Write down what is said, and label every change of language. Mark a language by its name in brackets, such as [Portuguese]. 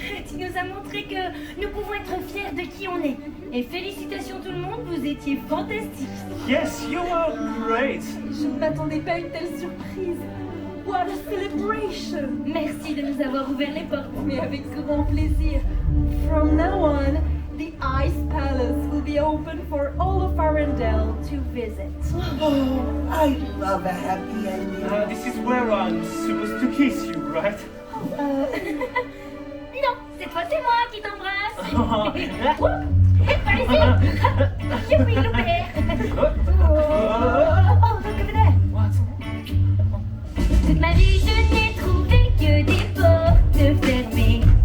[French] Tu nous as montré que nous pouvons être fiers de qui on est. Et félicitations tout le monde, vous étiez fantastiques. [English] Yes, you were great. [French] Je ne m'attendais pas à une telle surprise. [English] What a celebration. [French] Merci de nous avoir ouvert les portes. Mais avec grand plaisir. [English] From now on, the Ice Palace will be open for all of Arendelle to visit. Oh, I love a happy ending. This is where I'm supposed to kiss you, right? [French] Non, cette fois c'est moi qui t'embrasse. Oh. Par ici. Youpi, loupé. [English] Oh, look over there. What? [French] Toute ma vie, je n'ai trouvé que des portes fermées.